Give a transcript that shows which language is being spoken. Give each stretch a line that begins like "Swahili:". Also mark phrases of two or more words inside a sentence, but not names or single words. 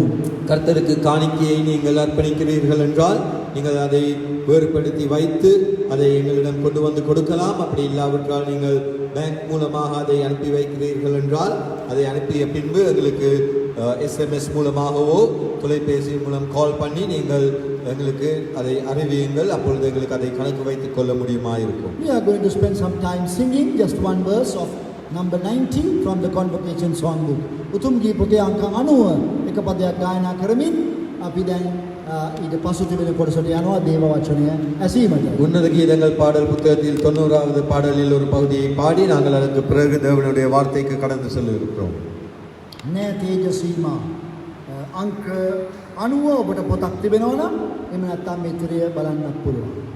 Tamil: கர்த்தருக்கு காணிக்கையை நீங்கள் அர்ப்பணிக்கிறீர்கள் என்றால் நீங்கள் அதை வேறுபடுத்தி வைத்து அதை எங்களிடம் கொண்டு வந்து கொடுக்கலாம். அப்படி இல்லாவிட்டால் நீங்கள் பேங்க் மூலமாக அதை அனுப்பி வைக்கிறீர்கள் என்றால் அதை அனுப்பிய பின்பு எங்களுக்கு SMS மூலமாகவோ தொலைபேசி மூலம் கால் பண்ணி நீங்கள் எங்களுக்கு அதை அறிவியுங்கள். அப்பொழுது எங்களுக்கு அதை கணக்கு வைத்துக் கொள்ள முடியுமா இருக்கும்.
English: We are going to spend some time singing just one verse of number 90 from the Convocation Songbook.
Sinhala: උතුම් ගී පොතේ අංක 90 එක පදයක් ගායනා කරමින් අපි දැන් ඊට පසු තිබෙන කොටසට යනවා දේව වචනය ඇසීමට.
Tamil: உன்னத கீதங்கள் பாடல் புத்தகத்தில் 90வது பாடலில் ஒரு பகுதியை பாடி நாங்கள் அதற்கு பிறகு தேவனுடைய வார்த்தைக்கு கடந்து செல்ல இருக்கிறோம்.
Sinhala: නෑ තේජසීමා අංක 90 ඔබට පොතක් තිබෙනවා නම් එහෙම නැත්නම් මේ තිරය බලන්නත් පුළුවන්.